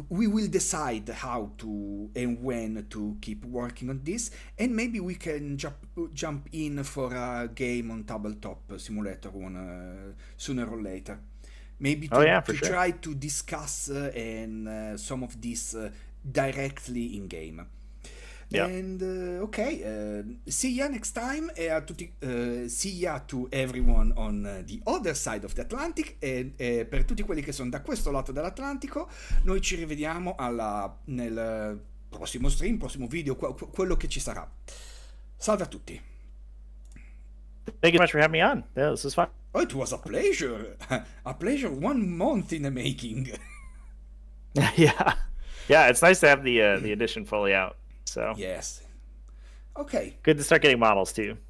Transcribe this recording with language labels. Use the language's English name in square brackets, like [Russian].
[English] we will decide how to and when to keep working on this, and maybe we can jump in for a game on tabletop simulator one sooner or later. Maybe Oh yeah, for to sure. try to discuss and some of this directly in game. Yeah. And okay, see ya next time. See ya to everyone on the other side of the Atlantic. [Italian] E per tutti quelli che sono da questo lato dell'Atlantico, noi ci rivediamo nel prossimo stream, prossimo video, quello che ci sarà. Salve a tutti. [English] Thank you so much for having me on. Yeah, this is fun. Oh, it was a pleasure. A pleasure 1 month in the making. Yeah, yeah. It's nice to have the edition fully out. So Yes. Okay. good to start getting models too.